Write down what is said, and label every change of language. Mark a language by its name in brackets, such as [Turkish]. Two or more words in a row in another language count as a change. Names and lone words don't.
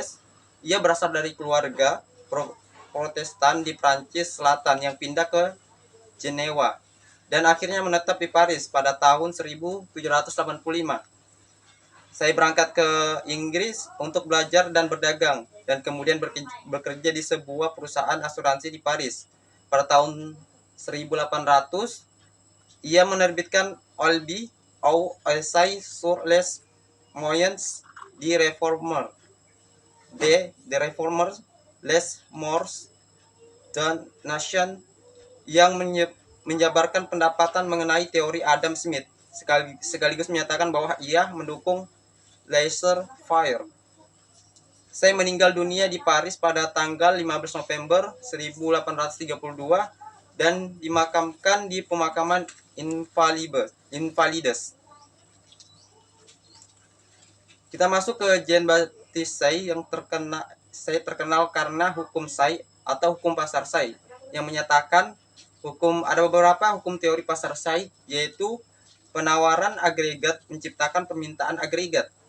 [Indonesian] Ia berasal dari keluarga Protestan di Prancis Selatan yang pindah ke Jenewa dan akhirnya menetap di Paris pada tahun 1785. Saya berangkat ke Inggris untuk belajar dan berdagang, dan kemudian bekerja di sebuah perusahaan asuransi di Paris. Pada tahun 1800, ia menerbitkan Olby ou Essai sur les moyens de réformer les mœurs d'une nation, yang menjabarkan pendapatan mengenai teori Adam Smith, sekaligus menyatakan bahwa ia mendukung laissez-faire. Saya meninggal dunia di Paris pada tanggal 15 November 1832 dan dimakamkan di pemakaman Invalides. Kita masuk ke Jean Baptiste Say yang terkenal karena hukum Say atau hukum pasar Say, yang menyatakan ada beberapa hukum teori pasar Say, yaitu penawaran agregat menciptakan permintaan agregat.